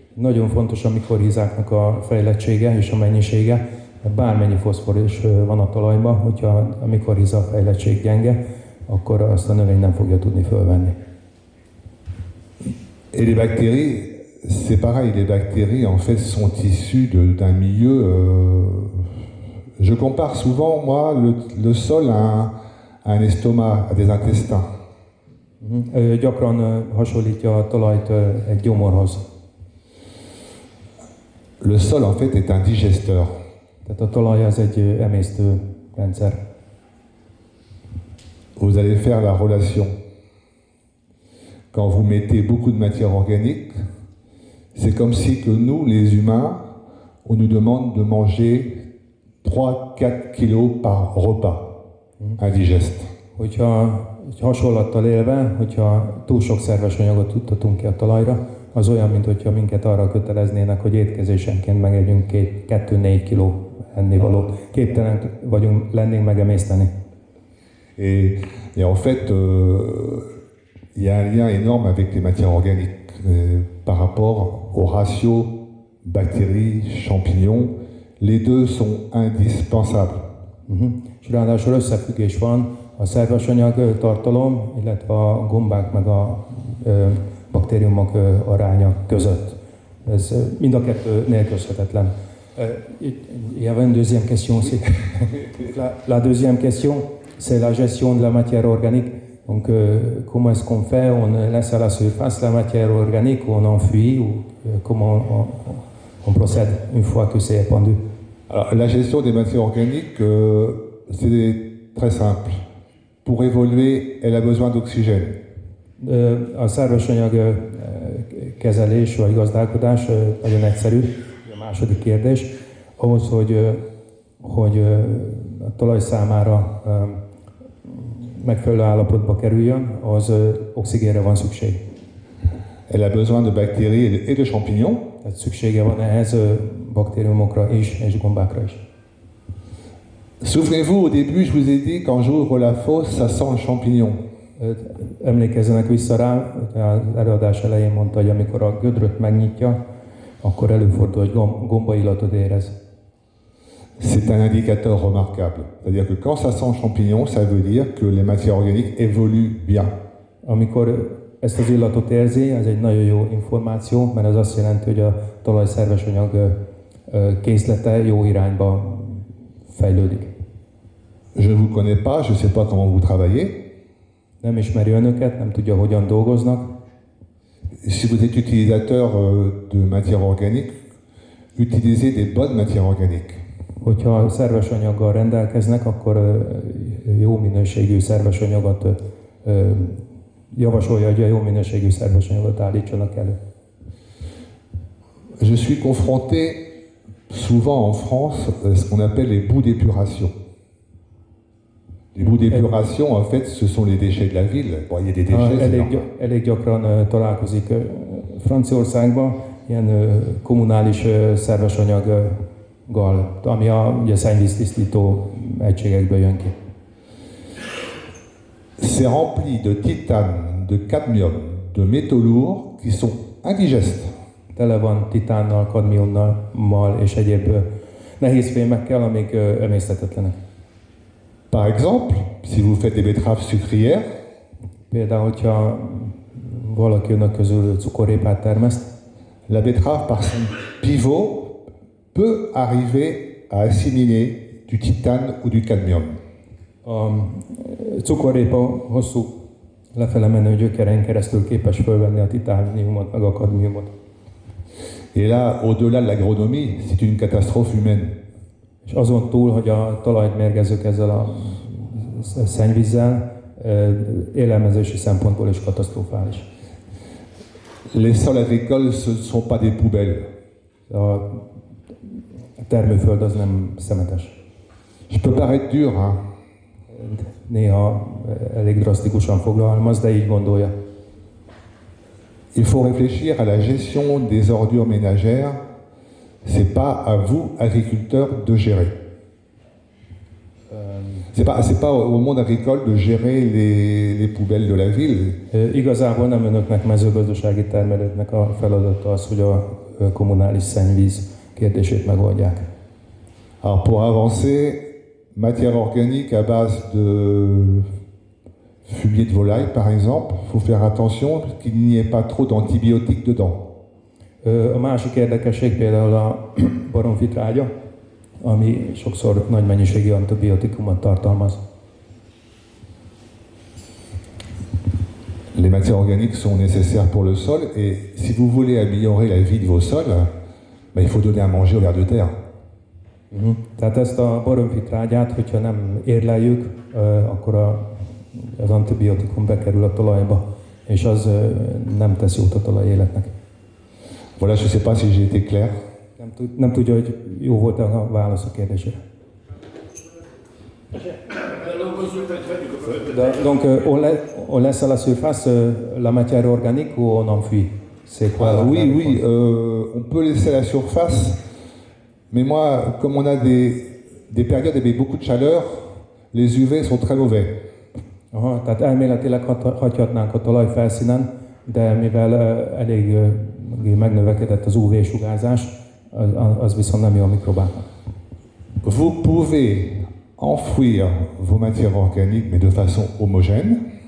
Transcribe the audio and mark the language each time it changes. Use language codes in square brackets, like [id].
[hu] Nagyon fontos a mikorhizáknak a fejlettsége és a mennyisége. Bármennyi foszfor is van a talajban, hogyha a mikorhiza fejlettség gyenge, akkor azt a növény nem fogja tudni fölvenni. [fr] Et les bactéries, c'est pareil, les bactéries en fait sont issues d'un milieu. Je compare souvent, moi, le sol à un estomac, à des intestins. [hu] Ő gyakran hasonlítja a talajt egy gyomorhoz. [fr] Le sol, en fait, est un digesteur. [hu] Tehát a talaj az egy emésztő rendszer. [fr] Vous allez faire la relation. Quand vous mettez beaucoup de matière organique, c'est comme si que nous, les humains, on nous demande de manger 3-4 kilos par repas indigeste. [hu] Hogyha egy hasonlattal élve, hogyha túl sok szerves anyagot juttatunk ki a talajra, az olyan, mint hogyha minket arra köteleznének, hogy étkezésenként megegyünk 2-4 kiló ennivalót. Képtelenek vagyunk lennénk megemészteni. [fr] Et en fait, il y a un lien énorme avec les matières organiques par rapport au ratio bactéries, champignons. Les deux sont indispensables. [hu] És ráadásul összefüggés van a szervesanyag tartalom, illetve a gombák meg a baktériumok aránya között. Ez mind a kettő nélkülözhetetlen. [fr] Il y avait une deuxième question aussi. La deuxième question, c'est la gestion de la matière organique. Donc, comment est-ce qu'on fait? On laisse à la surface la matière organique, on enfuit, ou comment on procède une fois que c'est répandu? Alors, la gestion des matières organiques, c'est très simple. Pour évoluer, elle a besoin d'oxygène. [hu] A szervesanyag kezelés vagy gazdálkodás nagyon egyszerű. A második kérdés, ahhoz, hogy a talaj számára megfelelő állapotba kerüljön, az oxigénre van szükség. [fr] Elle a besoin de bactéries et de champignons. [hu] Tehát szüksége van ehhez baktériumokra is, és gombákra is. [fr] Souvenez-vous, au début, je vous ai dit, quand j'ouvre la fosse, ça sent le champignon. [hu] Emlékezzenek vissza rá, az előadás elején mondta, hogy amikor a gödröt megnyitja, akkor előfordul, hogy gomba illatot érez. [fr] C'est un indicateur remarquable. C'est-à-dire que quand ça sent le champignon, ça veut dire que les matières organiques évoluent bien. [hu] Amikor ezt az illatot érzi, ez egy nagyon jó információ, mert az azt jelenti, hogy a talaj szervesanyag készlete jó irányba fejlődik. [fr] Je ne vous connais pas, je ne sais pas comment vous travaillez. [hu] Nem ismeri önöket, nem tudja, hogyan dolgoznak. [fr] Si vous êtes utilisateur de matières organiques, utilisez des bonnes matières organiques. [hu] Hogyha szerves anyaggal rendelkeznek, akkor jó minőségű szerves anyagot javasolja, hogy a jó minőségű szerves anyagot állítsanak elő. [fr] Je suis confronté souvent en France à ce qu'on appelle les boues d'épuration. Les boues d'épuration, en fait, ce sont les déchets de la ville. Bon, il y a des déchets, [hu] elég gyakran találkozik Franciaországban ilyen kommunális szerves anyaggal, ami ugye szennyvíztisztító egységekből jön ki. [fr] C'est rempli de titane, de cadmium, de métaux lourds qui sont indigestes. [hu] Tele van titánnal, kadmiummal és egyéb nehéz fémekkel, amik emészthetetlenek. [fr] Par exemple, si vous faites des betteraves sucrières, [hu] például, hogyha valaki önök közül cukorrépát termeszt, [fr] la betterave par son pivot peut arriver à assimiler du titane ou du cadmium. [hu] A cukorrépa hosszú lefele menő gyökeren keresztül képes fölvenni a titániumot, meg a kadmiumot. [fr] Et là, au-delà de l'agronomie, c'est une catastrophe humaine. [hu] És azon túl, hogy a talajt mérgezzük ezzel a szennyvízzel, élelmezési szempontból is katasztrofális. [fr] Les sols agricoles, ce ne sont pas des poubelles. [hu] A termőföld az nem szemetes. [fr] Je peux paraître dur, hein? [hu] Néha elég drasztikusan fogalmaz, de így gondolja. [fr] Il faut réfléchir à la gestion des ordures ménagères. C'est pas à vous, agriculteurs, de gérer. C'est pas au monde agricole de gérer les poubelles de la ville. [hu] Igazából nem önöknek, mezőgazdasági termelőknek a feladata az, hogy a kommunális szennyvíz kérdését megoldják. [fr] Alors pour avancer, matière organique à base de fumier de volaille par exemple, il faut faire attention qu'il n'y ait pas trop d'antibiotiques dedans. [hu] A másik érdekesség például a baromfitrágya, ami sokszor nagy mennyiségű antibiotikumot tartalmaz. [fr] Les matières organiques sont nécessaires pour le sol et si vous voulez améliorer la vie de vos sols, ben, il faut donner à manger aux vers de terre. [hu] Tehát ezt a baromfitrágyát, hogyha nem érleljük, akkor az antibiotikum bekerül a talajba, és az nem tesz jót a talaj életnek. [fr] Voilà, je ne sais pas si j'ai été clair. [hu] Nem tudja, hogy jó volt a válasz a kérdésére. [fr] Donc, on laisse à la surface la matière organique ou on enfuit? C'est quoi? Oui, on peut laisser à la surface, mais moi, comme on a des périodes avec beaucoup de chaleur, les UV sont très mauvais. [hu] Aha, tehát elméletileg hagyhatnánk a talaj felszínen, de mivel elég megnövekedett az UV-sugárzás, az viszont nem jó a mikrobáknak. [fr] Vous pouvez enfouir vos matières organiques, mais de façon homogène.